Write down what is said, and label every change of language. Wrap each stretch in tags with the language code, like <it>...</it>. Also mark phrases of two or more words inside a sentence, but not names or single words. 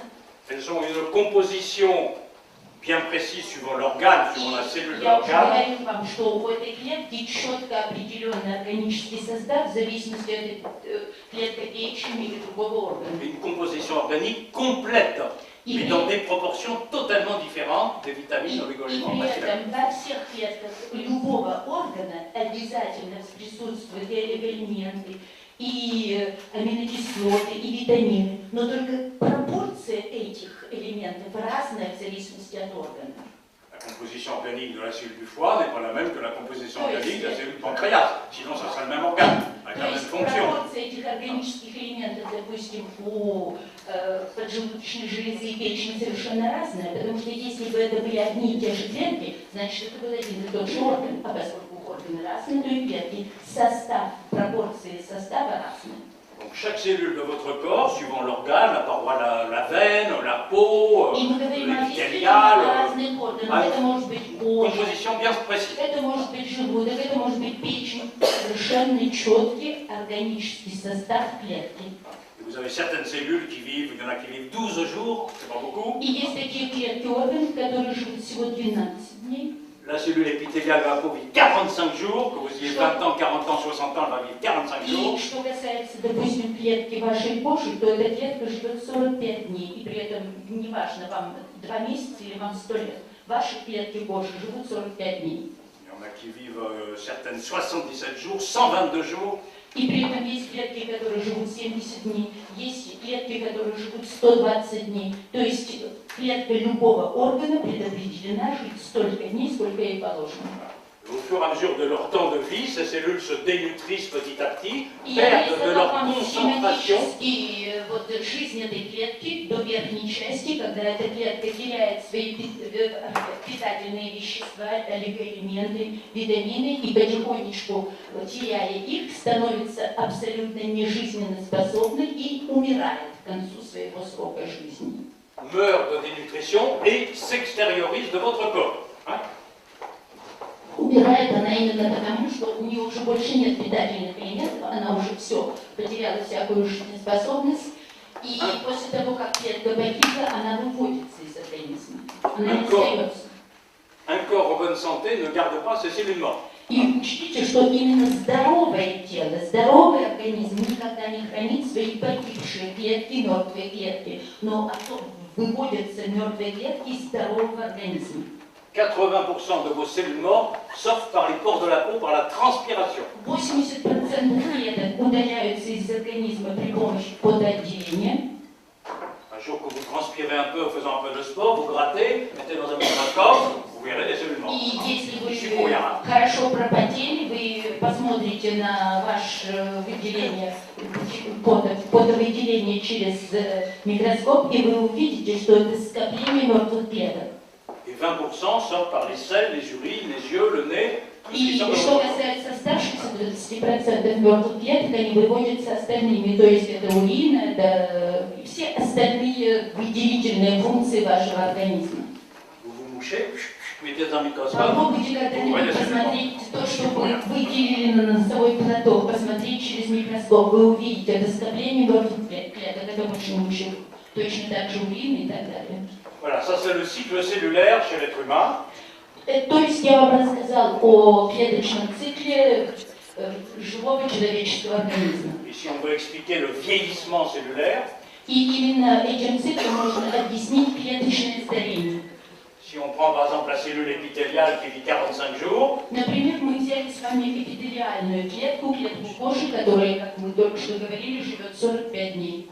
<fr>elles ont une composition bien précise suivant l'organe, suivant la cellule de</fr> <ru>Я уже</ru> <fr>l'organe,</fr> <ru>говорю вам, что у этой клетки четко определенный органический состав в зависимости от клетки печени или другого органа.</ru> <fr>et une composition organique complète. mais dans des proportions totalement différentes des vitamines, oligo-éléments,</fr> <ru>при</ru> <fr>faciles.</fr> <ru>этом во всех клетках любого органа обязательно присутствуют и олигоэлементы, и аминокислоты, и витамины. Но только пропорция этих элементов разная в зависимости от органа.</ru> <fr>La composition organique de la cellule du foie n'est pas la même que la composition organique de la cellule du pancréas. Sinon, ça serait le même organe, avec la</fr> <ru>То</ru> <fr>même</fr> <ru>есть</ru> <fr>fonction.</fr> <ru>пропорция этих органических элементов, допустим, у поджелудочной железы и печени совершенно разная, потому что если бы это были одни и те же клетки, значит, это был один и тот же орган, а поскольку органы разные, то и клетки, состав, пропорции состава разные.</ru> <fr>Donc chaque cellule de votre corps, suivant l'organe, la paroi, la veine, la peau,</fr> <ru>И мы говорим о</ru> <fr>l'épithélial,</fr> <ru>разных органах. Это может быть кожа,</ru> <fr>composition bien précise.</fr> <ru>это может быть желудок, это может быть печень. Совершенно четкий органический состав клетки.</ru> <fr>Et vous avez certaines cellules qui vivent, il y en a qui vivent 12 jours, c'est pas beaucoup.</fr> <ru>И есть такие клетки органов, которые живут всего 12 дней.</ru> <fr>La cellule épithéliale de la peau vit 45 jours, que vous ayez 20 ans, 40 ans, 60 ans, elle va vivre 45</fr> <ru>И</ru> <fr>jours.</fr> <ru>что касается, допустим, клетки вашей кожи, то эта клетка живет 45 дней. И при этом неважно, вам 2 месяца или вам 100 лет. Ваши клетки кожи живут 45 дней.</ru> <fr>Il y en a qui vivent certaines 77 jours, 122 jours.</fr> <ru>И при этом есть клетки, которые живут 70 дней, есть клетки, которые живут 120 дней. То есть клетка любого органа предопределена жить столько дней, сколько ей положено.</ru> <fr>Au fur et à mesure de leur temps de vie, ces cellules se dénutrissent petit à petit,</fr> <ru>И</ru> <fr>perdent de leur</fr> <ru>это</ru> <fr>concentration.</fr> <ru>схематически вот жизнь этой клетки до верхней части, когда эта клетка теряет свои питательные вещества, олигоэлементы, витамины, и потихонечку, теряя их, становится абсолютно нежизненно способной и умирает к концу своего срока жизни.</ru> <fr>Meurt de dénutrition et s'extériorise de votre corps. Hein?</fr> <ru>Умирает она именно потому, что у нее уже больше нет питательных элементов, она уже все потеряла всякую жизнеспособность, и после того, как клетка погибла, она выводится из организма, она не остается.</ru> <fr>Un corps en bonne santé ne garde pas ses cellules mortes.</fr> <ru>И учтите, что именно здоровое тело, здоровый организм никогда не хранит свои погибшие клетки, мертвые клетки, но выводятся мертвые клетки из здорового организма.</ru> <fr>80% de vos cellules mortes sortent par les pores de la peau par la transpiration.</fr> <ru>80% клеток удаляются из организма при помощи потоотделения.</ru> <fr>Un jour que vous transpirez un peu en faisant un peu de sport, vous grattez, mettez dans un microscope, vous verrez les cellules mortes.</fr> <ru>И если</ru> <fr>Je suis pour</fr> <ru>вы</ru> <fr>rien.</fr> <ru>хорошо пропотели, вы посмотрите на ваше выделение, потовыделение через микроскоп, и вы увидите, что это скопление мертвых клеток.</ru> <fr>Et 20% sortent par les selles, les urines, les yeux, le nez, tout ce qui</fr> <ru>И</ru> <fr>sort de</fr> <ru>что</ru> <fr>votre corps.</fr> <ru>касается оставшихся 20% мертвых клеток, они выводятся остальными, то есть это урин, это все остальные выделительные функции вашего организма.</ru> <fr>Vous vous mouchez, mettez dans un microscope,</fr> <ru>Попробуйте</ru> <fr>vous voyez</fr> <ru>когда-нибудь</ru> <fr>les cellules mortes.</fr> <ru>посмотреть то, что вы выделили на носовой платок, посмотреть через микроскоп, вы увидите это скопление мертвых клеток, это больше ничего. Точно так же урин и так далее.</ru> <fr>Voilà, ça c'est le cycle cellulaire chez l'être humain.</fr> <ru>То есть я вам рассказал о клеточном цикле живого человеческого организма.</ru> <fr>Et si on veut expliquer le vieillissement cellulaire,</fr> <ru>И именно этим циклом можно объяснить клеточное старение.</ru> <fr>si on prend par exemple la cellule épithéliale qui vit 45 jours,</fr> <ru>Например, мы взяли с вами эпителиальную клетку, клетку кожи, которая, как мы только что говорили, живет 45 дней.</ru>